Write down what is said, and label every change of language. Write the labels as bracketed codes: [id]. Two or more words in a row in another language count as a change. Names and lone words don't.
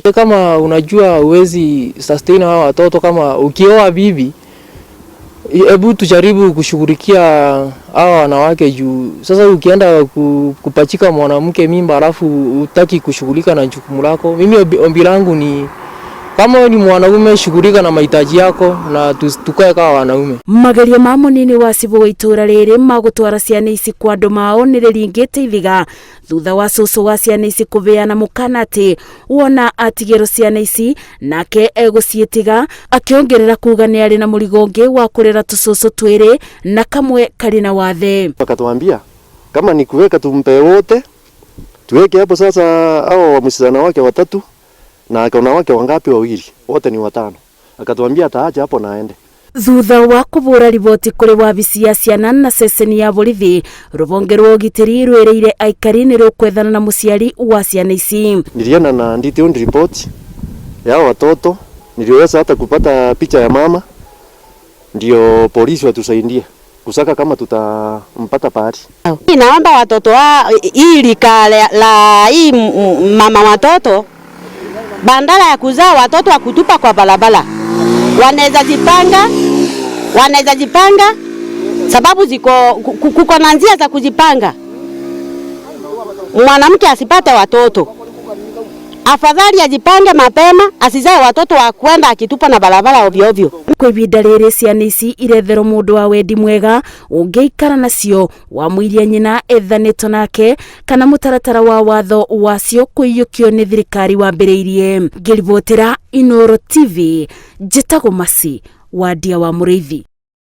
[sw] Kama unajua uwezi sustain hawa watoto, kama ukioa bibi, hebu tujaribu kushughulikia hawa wanawake juu. Sasa ukienda kupachika mwanamke mimba alafu utaki kushughulika na jukumu lako. Mimi ombi langu ni kama ni mwanaume, shughulika na mahitaji yako na tukae kama wanaume. [ki] Magerio ma munini wa cibo wa itũra rĩrĩ magũtwara ciana ici kwa andũ mao nĩ rĩringĩte ithiga thutha wa cũcũ wa ciana ici kũbeana mũkana atĩ wona atigĩrwo ciana ici nake egũciĩtiga, akĩongerera kuga nĩ arĩ na mũrigo ũngĩ wa kũrera tũcũcũ twĩrĩ na kamwe karĩ na wathe. [sw] Akatuambia kama ni kuweka tumpe wote, tuweke hapo sasa hao msichana wake 3 na akaona wake wangapi? 2, wote ni 5. Akatuambia ataacha hapo na aende. [ki] Thutha wa kubura riboti kũrĩ wabici ya ciana na ceceni ya borithi, rũhonge rwa ũgitĩri rwĩrĩire aikari nĩ rũkwethana na mũciari wa ciana ici. [sw] Niliona na [en] detailed report [sw] ya watoto, niliweza hata kupata picha ya mama, ndio polisi watusaidie kusaka kama tutampata pahali. Naomba watoto hii lika la hii mama watoto, bandala ya kuzaa watoto wa kutupa kwa barabara, wanaweza jipanga sababu kuko na njia za kujipanga. Mwanamke asipate watoto, afadhali ajipange mapema, asizae watoto wa kwenda akitupa na barabara ovyo ovyo. [ki] Kwa ihinda rĩrĩ ciana ici iretherwo mũndũ wa wendi mwega ũngĩikara nacio wamũiria nyina ethanĩtwo nake kana mũtaratara wa watho wacio kũiyũkio nĩ thirikari wambĩrĩirie. Ngĩribotera Inooro TV, njĩtagwo Masi wa Ndia wa Mũrĩithi.